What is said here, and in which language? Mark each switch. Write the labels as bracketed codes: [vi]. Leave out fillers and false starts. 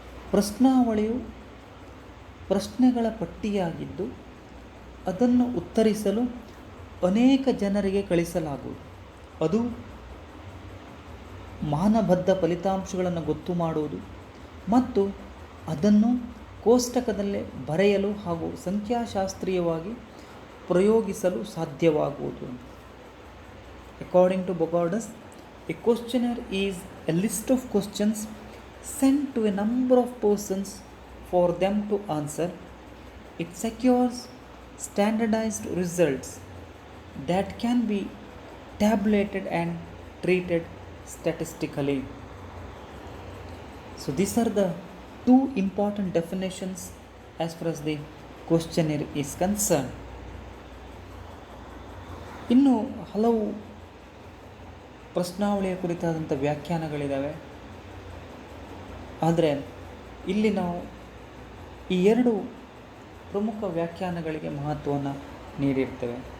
[kn] ಪ್ರಶ್ನಾವಳಿಯು ಪ್ರಶ್ನೆಗಳ ಪಟ್ಟಿಯಾಗಿದ್ದು ಅದನ್ನು ಉತ್ತರಿಸಲು ಅನೇಕ ಜನರಿಗೆ ಕಳಿಸಲಾಗುವುದು. ಅದು ಮಾನಬದ್ಧ ಫಲಿತಾಂಶಗಳನ್ನು ಗೊತ್ತು ಮಾಡುವುದು ಮತ್ತು ಅದನ್ನು ಕೋಷ್ಟಕದಲ್ಲೇ ಬರೆಯಲು ಹಾಗೂ ಸಂಖ್ಯಾಶಾಸ್ತ್ರೀಯವಾಗಿ ಪ್ರಯೋಗಿಸಲು ಸಾಧ್ಯವಾಗುವುದು. [en] According to Bogardus, a questionnaire is a list of questions sent to a number of persons for them to answer. It secures standardized results that can be tabulated and treated statistically. So these are the two important definitions as far as the questionnaire is concerned. [kn] ಇನ್ನು ಹಲವು ಪ್ರಶ್ನಾವಳಿಯ ಕುರಿತಾದಂಥ ವ್ಯಾಖ್ಯಾನಗಳಿದ್ದಾವೆ. ಆದರೆ ಇಲ್ಲಿ ನಾವು ಈ ಎರಡು ಪ್ರಮುಖ ವ್ಯಾಖ್ಯಾನಗಳಿಗೆ ಮಹತ್ವವನ್ನು ನೀಡಿರ್ತೇವೆ.